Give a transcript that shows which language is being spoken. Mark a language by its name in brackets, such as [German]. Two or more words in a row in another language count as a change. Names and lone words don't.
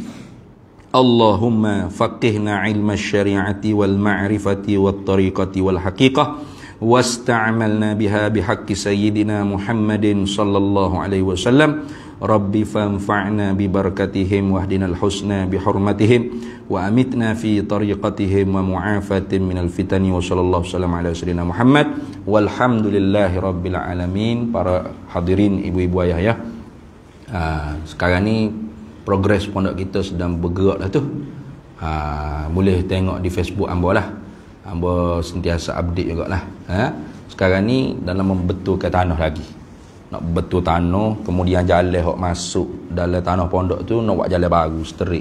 [Arabic] اللهم فقهنا علم الشريعة والمعرفة والطريقة والحقيقة واستعملنا بها بحق سيدنا محمد صلى الله عليه وسلم. رب فانفعنا ببركاتهم واهدنا الحسنى بحرمتهم وأمتنا في طريقتهم ومعافاة من الفتن وصلى الله وسلم على سيدنا محمد والحمد لله رب العالمين. [Malay] Para hadirin ibu-ibu ayah ya. Sekarang ni progres pondok kita sedang bergerak lah tu. Boleh tengok di Facebook Ambo lah. Ambo sentiasa update jugalah. Sekarang ni dalam membetulkan tanah lagi. Nak betul tanah, kemudian jalan hok masuk dalam tanah pondok tu nak buat jalan baru straight.